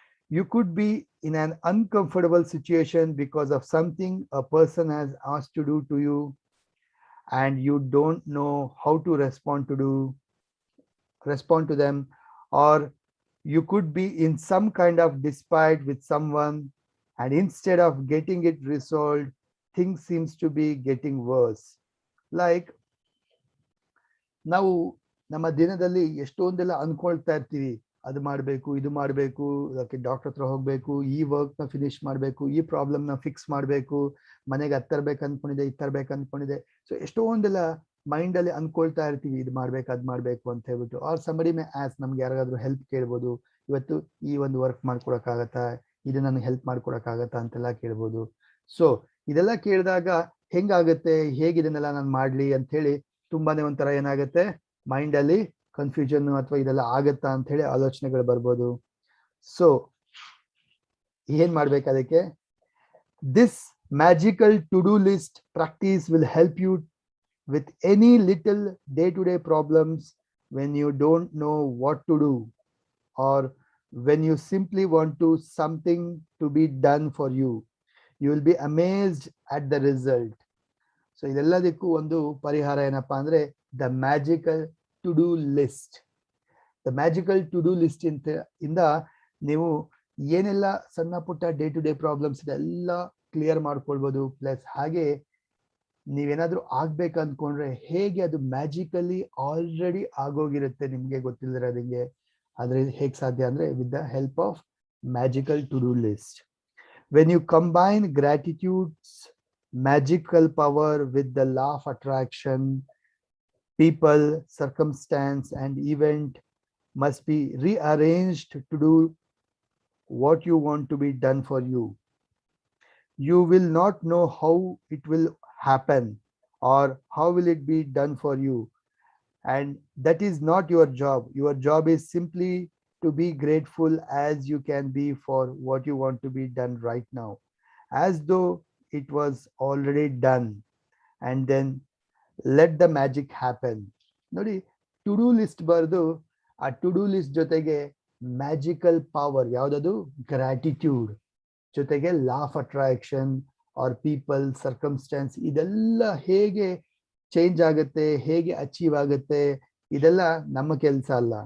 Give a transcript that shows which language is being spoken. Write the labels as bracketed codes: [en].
[en] You could be in an uncomfortable situation because of something a person has asked to do to you, and you don't know how to respond to them. Or you could be in some kind of dispute with someone, and instead of getting it resolved, things seems to be getting worse. [kn] Like, ನಾವು ನಮ್ಮ ದಿನದಲ್ಲಿ ಎಷ್ಟೊಂದೆಲ್ಲ ಅನ್ಕೊಳ್ತಾ ಇರ್ತೀವಿ, ಅದು ಮಾಡಬೇಕು, ಇದು ಮಾಡಬೇಕು, ಅದಕ್ಕೆ doctor ಹತ್ರ ಹೋಗ್ಬೇಕು, ಈ ವರ್ಕ್ ನ ಫಿನಿಶ್ ಮಾಡಬೇಕು, ಈ ಪ್ರಾಬ್ಲಮ್ ನ ಫಿಕ್ಸ್ ಮಾಡಬೇಕು, ಮನೆಗೆ ಅದು ತರ್ಬೇಕು ಅನ್ಕೊಂಡಿದೆ, ಇದು ತರ್ಬೇಕು ಅನ್ಕೊಂಡಿದೆ. ಸೊ ಎಷ್ಟೊಂದೆಲ್ಲ ಮೈಂಡ್ ಅಲ್ಲಿ ಅನ್ಕೊಳ್ತಾ ಇರ್ತೀವಿ, ಇದು ಮಾಡ್ಬೇಕು, ಅದ್ ಮಾಡ್ಬೇಕು ಅಂತ ಹೇಳ್ಬಿಟ್ಟು. [en] or somebody may ask, [kn] ನಮ್ಗೆ ಯಾರಿಗಾದ್ರೂ ಹೆಲ್ಪ್ ಕೇಳ್ಬೋದು, ಇವತ್ತು ಈ ಒಂದು ವರ್ಕ್ ಮಾಡ್ಕೊಡಕ್ಕಾಗತ್ತಾ, ಇದು ನನಗೆ ಹೆಲ್ಪ್ ಮಾಡ್ಕೊಡಕ್ಕಾಗತ್ತಾ ಅಂತೆಲ್ಲ ಕೇಳ್ಬೋದು. ಸೊ ಇದೆಲ್ಲ ಕೇಳಿದಾಗ ಹೆಂಗಾಗತ್ತೆ, ಹೇಗಿದನ್ನೆಲ್ಲ ನಾನು ಮಾಡ್ಲಿ ಅಂತ ಹೇಳಿ ತುಂಬಾನೇ ಒಂಥರ ಏನಾಗುತ್ತೆ, ಮೈಂಡ್ ಅಲ್ಲಿ ಕನ್ಫ್ಯೂಷನ್ ಅಥವಾ ಇದೆಲ್ಲ ಆಗತ್ತಾ ಅಂತ ಹೇಳಿ ಆಲೋಚನೆಗಳು ಬರ್ಬೋದು. ಸೊ ಏನ್ ಮಾಡ್ಬೇಕು ಅದಕ್ಕೆ? [en] This magical to do list practice will help you with any little day-to-day problems when you don't know what to do, or when you simply want to something to be done for you. You will be amazed at the result. [kn] So ಇದೆಲ್ಲದಕ್ಕೂ ಒಂದು ಪರಿಹಾರ ಏನಪ್ಪಾ ಅಂದ್ರೆ the magical to do list. The magical to do list ಇಂದ ನೀವು ಏನೆಲ್ಲ ಸಣ್ಣ ಪುಟ್ಟ ಡೇ ಟು ಡೇ ಪ್ರಾಬ್ಲಮ್ಸ್ ಇದೆಲ್ಲ ಕ್ಲಿಯರ್ ಮಾಡ್ಕೊಳ್ಬೋದು. ಪ್ಲಸ್ ಹಾಗೆ ನೀವೇನಾದ್ರೂ ಆಗ್ಬೇಕು ಅನ್ಕೊಂಡ್ರೆ ಹೇಗೆ ಅದು ಮ್ಯಾಜಿಕಲಿ ಆಲ್ರೆಡಿ ಆಗೋಗಿರುತ್ತೆ, ನಿಮ್ಗೆ ಗೊತ್ತಿಲ್ಲದಿರೋದಂಗೆ. ಆದ್ರೆ ಹೇಗ್ ಸಾಧ್ಯ ಅಂದ್ರೆ [en] With the help of magical to do list. When you combine gratitude's magical power with the law of attraction, people, circumstance, and event must be rearranged to do what you want to be done for you. You will not know how it will happen or how will it be done for you, and that is not your job. Your job is simply to be grateful as you can be for what you want to be done right now, as though it was already done, and then let the magic happen. [kn] ನೋಡಿ, to do list ಬರೆದು ಆ to do list ಜೊತೆಗೆ magical power ಯಾವ್ದದು, gratitude, ಜೊತೆಗೆ law of attraction are people, circumstances, ಇದೆಲ್ಲ ಹೇಗೆ change ಆಗುತ್ತೆ, ಹೇಗೆ ಅಚೀವ್ ಆಗುತ್ತೆ, ಇದೆಲ್ಲ ನಮ್ಮ ಕೆಲಸ ಅಲ್ಲ.